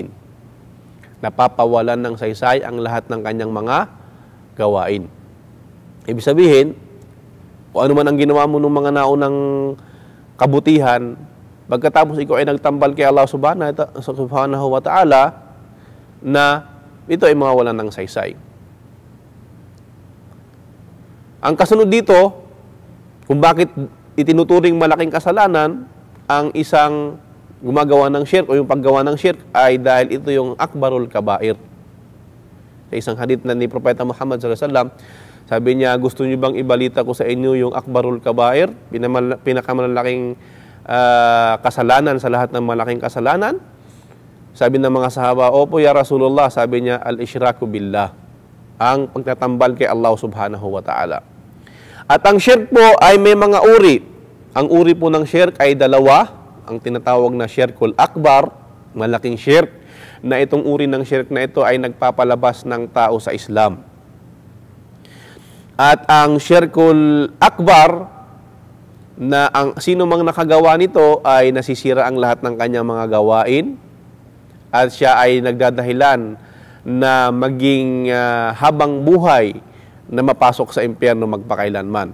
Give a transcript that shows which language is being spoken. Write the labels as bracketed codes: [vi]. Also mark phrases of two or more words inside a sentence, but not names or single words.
[tl] Napapawalan ng saysay ang lahat ng kanyang mga gawain. Ibig sabihin, kung ano man ang ginawa mo ng mga naunang kabutihan, pagkatapos ikaw ay nagtambal kay Allah [ar] سبحانه وتعالى, [tl] na ito ay mawawalan ng saysay. Ang kasunod dito, kung bakit itinuturing malaking kasalanan ang isang gumagawa ng syirk o yung paggawa ng syirk ay dahil ito yung [ar] أكبر الكبائر. [tl] Sa isang hadith na ni Propeta Muhammad [ar] صلى الله عليه وسلم, [tl] sabi niya, gusto niyo bang ibalita ko sa inyo yung [ar] أكبر الكبائر, [tl] pinakamalaking kasalanan sa lahat ng malaking kasalanan? Sabi ng mga sahaba, opo [ar] يا رسول الله, [tl] sabi niya, [ar] الإشراك بالله, [tl] ang pagtatambal kay Allah [ar] سبحانه وتعالى. [tl] At ang syirk po ay may mga uri. Ang uri po ng syirk ay dalawa, ang tinatawag na [ar] الشرك الأكبر, [tl] malaking syirk, na itong uri ng syirk na ito ay nagpapalabas ng tao sa Islam. At ang [ar] الشرك الأكبر, [tl] na ang sino mang nakagawa nito ay nasisira ang lahat ng kanyang mga gawain, at siya ay nagdadahilan na maging habang buhay na mapasok sa impyerno magpakailanman.